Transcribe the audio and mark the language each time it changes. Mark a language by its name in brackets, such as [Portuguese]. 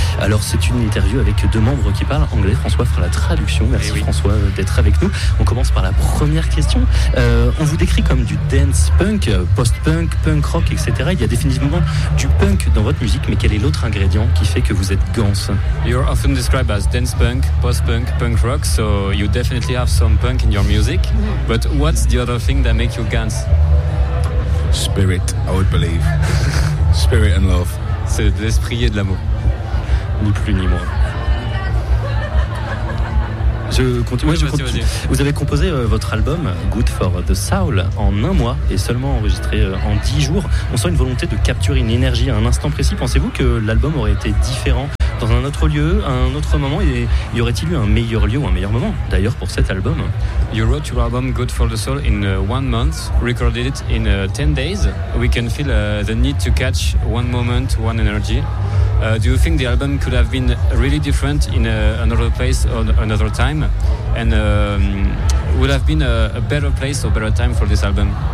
[French] Alors c'est une interview avec deux membres qui parlent anglais. François fera la traduction. Merci oui. François d'être avec nous. On commence par la première question. On vous décrit comme du dance punk, post-punk, punk rock, etc. Il y a définitivement du punk dans votre musique, mais quel est l'autre ingrédient qui fait que vous êtes Gans? [English] You're often described as dance punk, post-punk, punk rock, so you definitely have some punk in your music. But what's the other thing that makes you Gans? Spirit, I would believe. Spirit and love. [French] C'est de l'esprit et de l'amour. Ni plus ni moins. Je continue. Oui, vas-y. Vous avez composé votre album Good for the Soul en un mois et seulement enregistré en 10 jours. On sent une volonté de capturer une énergie à un instant précis. Pensez-vous que l'album aurait été différent dans un autre lieu, à un autre moment, et y aurait-il eu un meilleur lieu ou un meilleur moment d'ailleurs pour cet album? You wrote your album Good for the Soul in 1 month, recorded it in 10 days. We can feel the need to catch one moment, one energy. Do you think the album could have been really different in another place or another time? And would have been a better place or better time for this album?